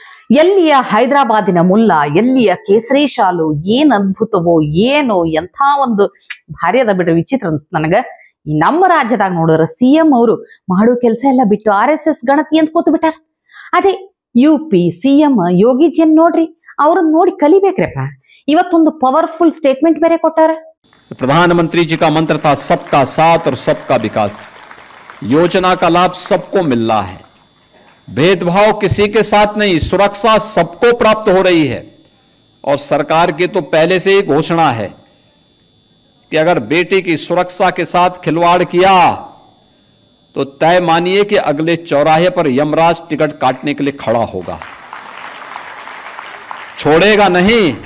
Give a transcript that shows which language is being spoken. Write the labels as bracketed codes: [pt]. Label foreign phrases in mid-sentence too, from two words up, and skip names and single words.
[kn] ಎಲ್ಲಿಯ ಹೈದರಾಬಾದಿನ ಮುಲ್ಲ, ಎಲ್ಲಿಯ ಕೇಸರಿ ಶಾಲು, ಏನ್ ಅದ್ಭುತವೋ ಏನೋ, ಎಂಥ ಒಂದು ಭಾರಿ ಅದ ಬಿಡ್ರಿ. ವಿಚಿತ್ರ ಅನ್ಸ್ತ ನನಗ. ಈ ನಮ್ಮ ರಾಜ್ಯದಾಗ ನೋಡಿದ್ರ CM ಅವರು ಮಾಡೋ ಕೆಲಸ ಎಲ್ಲ ಬಿಟ್ಟು RSS ಗಣತಿ ಅಂತ ಕೂತು ಬಿಟ್ಟಾರ. ಅದೇ UP CM ಯೋಗಿಜಿಯನ್ ನೋಡ್ರಿ, ಅವ್ರನ್ನ ನೋಡಿ ಕಲಿಬೇಕ್ರಪ್ಪ. ಇವತ್ತೊಂದು [en] powerful statement [kn] ಬೇರೆ ಕೊಟ್ಟಾರ. [hi] प्रधानमंत्री जी का मंत्र था सबका साथ और सबका विकास। योजना का लाभ सबको मिल रहा है, भेदभाव किसी के साथ नहीं, सुरक्षा सबको प्राप्त हो रही है। और सरकार की तो पहले से ही घोषणा है कि अगर बेटी की सुरक्षा के साथ खिलवाड़ किया तो तय मानिए कि अगले चौराहे पर यमराज टिकट काटने के लिए खड़ा होगा, छोड़ेगा नहीं।